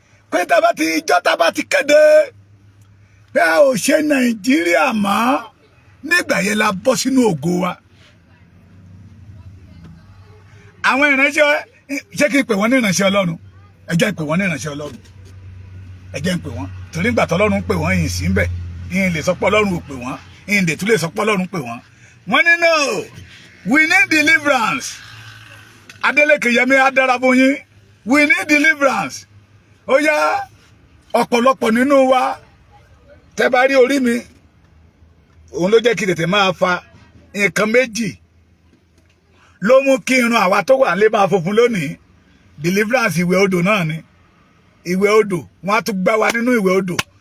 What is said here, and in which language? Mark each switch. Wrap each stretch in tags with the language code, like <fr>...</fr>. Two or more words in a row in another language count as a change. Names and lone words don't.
<yo>Pé tá a bá ti, ijọ́ tá a bá ti kéde pé a ò ṣe Nàìjíríà mọ́, Nígbà yẹn la bọ́ sínú ògo wa. Àwọn ìránṣẹ́, ṣé kí n pè wọ́n ní ìránṣẹ́ Ọlọ́run? Ẹ jẹ́ n pè wọ́n ní ìránṣẹ́ Ọlọ́run. Ẹ jẹ́ n pè wọ́n. Torí ìgbà tọ́lọ́run pè wọ́n, yìí sí ń bẹ̀. Yìí lè sọ pé Ọlọ́run ò pè wọ́n. Yìí lè tún lè sọ pé Ọlọ́run pè wọ́n. Wọ́n ní,</yo> <en>"No, we need deliverance."</en> <yo>Adeleke Yemi, á dára fún yín.</yo> <en>We need deliverance.</en> <yo>Ó yá, ọ̀pọ̀lọpọ̀ nínú wa, tẹ́ bá rí orí mi, òun ló jẹ́ kí tètè máa fa. Nǹkan méjì ló mú kí irun àwa tó wà nílé máa funfun lónìí. Deliverance ìwẹ̀ odò náà ni. Ìwẹ̀ odò, wọ́n á tún gbá wa nínú ìwẹ̀ odò.</yo>